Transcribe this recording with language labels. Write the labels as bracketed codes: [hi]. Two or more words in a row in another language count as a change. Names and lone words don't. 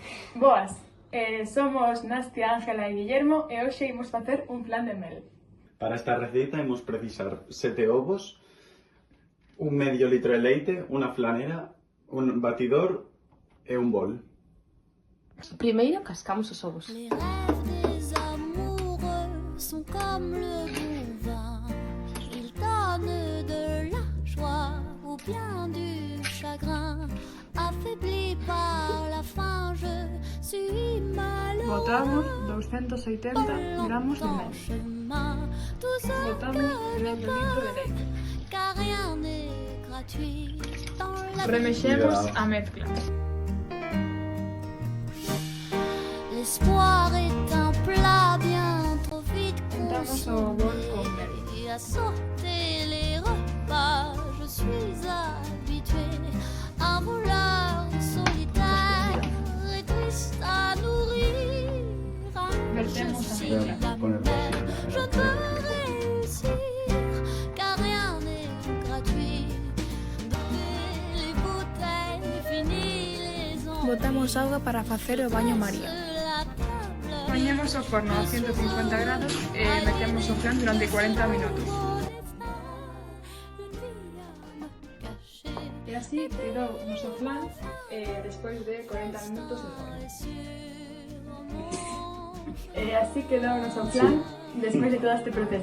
[gl] Boas, somos Nastia, Ángela e Guillermo e hoxe imos facer un flan de mel. Para esta receta imos precisar 7 ovos, un medio litro de leite, unha flanera, un batidor e un bol. Primeiro cascamos os ovos. [fr] Les rêves des amoureux sont comme le bon vin. Ils donnent de la joie ou bien du chagrin. Affaibli par la faim, je suis malheureux. [gl] Botamos 280 gramos de mel. [fr] Chemin, tout ce [gl] Botamos [fr] que je [gl] medio litro de [fr] peux, [gl] leite. [fr] car rien n'est gratuit dans la vie. [gl] Remexemos Cuidado. a mezcla. [fr] L'espoir est un plat bien trop vite [gl] Juntamos o bol con [fr] consommé. [gl] mel. [fr] Et à sauter les repas, je suis habituée. Un voleur solitaire et triste à nourrir. [gl] Vertemos [fr] Je [gl] a [fr] suis [gl] mezcla. [fr] la mer, je veux réussir, car rien n'est gratuit. Donnez les bouteilles, fini les envies. [gl] Botamos auga para facer o baño María. [fr] La table [gl] Poñemos o forno a 150 grados e metemos o flan durante 40 minutos. E así quedou o noso flan despois de 40 minutos de forno. E así quedou o noso flan despois de todo este proceso.